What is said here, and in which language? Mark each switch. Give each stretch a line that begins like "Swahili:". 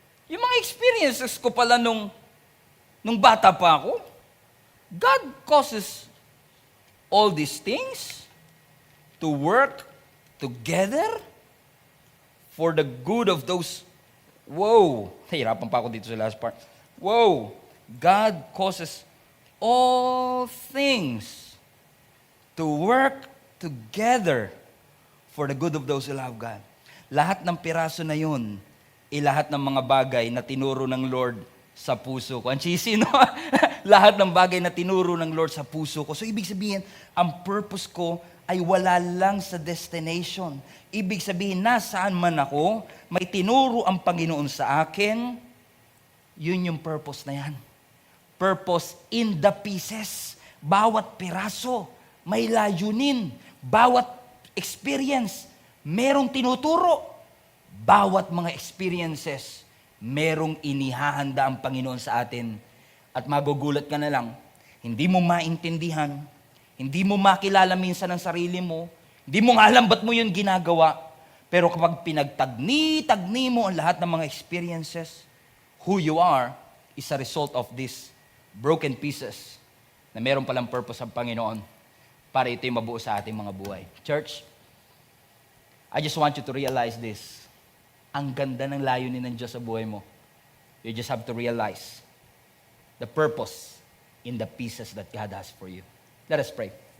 Filipino: Yung mga experiences ko pala nung bata pa ako,
English: God causes all these things to work together for the good of those.
Filipino: Nahirapan pa ako dito sa last part.
English: God causes all things to work together for the good of those who love God.
Filipino: Lahat ng piraso na yun, lahat ng mga bagay na tinuro ng Lord sa puso ko. Ang cheesy, no? Lahat ng bagay na tinuro ng Lord sa puso ko. So, ibig sabihin, ang purpose ko ay wala lang sa destination. Ibig sabihin, nasaan man ako, may tinuro ang Panginoon sa akin, yun yung purpose na yan.
English: Purpose in the pieces.
Filipino: Bawat piraso, may layunin. Bawat experience, merong tinuturo. Bawat mga experiences, merong inihahanda ang Panginoon sa atin. At magugulat ka na lang, hindi mo maintindihan, hindi mo makilala minsan ang sarili mo, hindi mo nga alam ba't mo yun ginagawa. Pero kapag pinagtagni mo ang lahat ng mga experiences,
English: who you are is a result of these broken pieces
Filipino: na meron palang purpose ang Panginoon para ito'y mabuo sa ating mga buhay.
English: Church, I just want you to realize this.
Filipino: Ang ganda ng layunin ng Diyos sa buhay mo.
English: You just have to realize the purpose in the pieces that God has for you. Let us pray.